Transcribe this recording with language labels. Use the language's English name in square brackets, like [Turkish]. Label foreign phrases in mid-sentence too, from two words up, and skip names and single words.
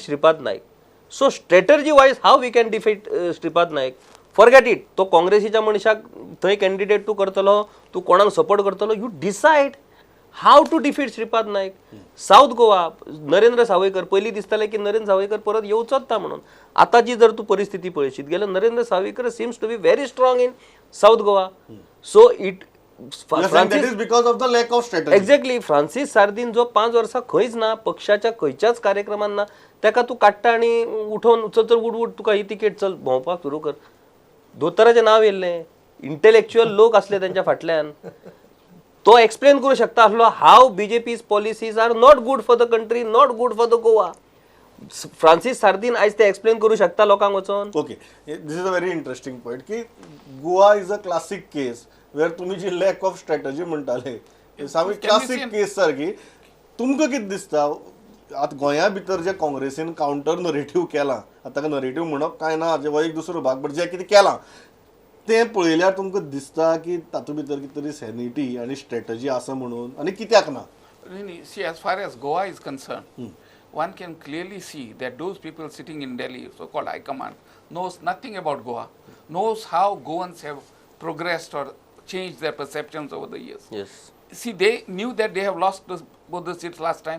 [Konkani] श्रीपाद नायक [English] so strategy wise how we can defeat [Konkani] श्रीपाद नायक [English] forget it [Konkani] तो काँग्रेसीच्या मनशाक थंय कॅन्डिडेट तूं करतलो तूं कोणाक सपोर्ट करतलो [English] you decide how to defeat [Konkani] श्रीपाद नायक साऊथ गोवा नरेंद्र सावयकर पयलीं दिसतालें की नरेंद्र सावयकर परत येवचोच ना म्हणून आतांची जर तूं परिस्थिती पळयशीत जाल्यार नरेंद्र सावयकर [English] seems to be very strong in South Goa so it that is because of the lack of strategy. [Konkani] एक्झॅक्टली फ्रांसीस सार्दीन जो 5 वर्सां खंयच ना पक्षाच्या खंयच्याच कार्यक्रमांत ना ताका तूं काडटा आनी उठोवन चल चल उड उड तुका ही तिकेट चल भोंवपाक सुरू कर दोतोराचें नांव येयल्लें इंटेलेक्च्युअल लोक असले तांच्या फाटल्यान तो एक्सप्लेन करूं शकता आसलो [English] how BJP's policies are not good for the country not good for the Goa [Konkani] फ्रांसीस सार्दीन आयज ते एक्सप्लेन करूं शकता लोकांक वचोन [English] okay this is a very interesting point [Konkani] की [English] Goa is a classic case where [Konkani] तुम्ही जी [English] lack of strategy [Konkani] म्हणटाले सामकी [English] classic case [Konkani] सारकी तुमकां कितें दिसता आतां गोंया भितर जे काँग्रेसीन [English] counter narrative [Konkani] केलां आतां ताका नरेटिव्ह म्हणप कांय ना हो एक दुसरो भाग बट जें कितें केलां तें पळयल्यार तुमकां दिसता की तातूंत भितर कितें तरी सॅनिटी आनी स्ट्रॅटजी आसा म्हणून आनी कित्याक ना [English] Really, see, as far as Goa is concerned, one can clearly see that those people sitting in Delhi, so-called high command, knows nothing about Goa, knows how Goans have progressed or changed their perceptions over the years. Yes. See, they knew that they have lost both the seats last time.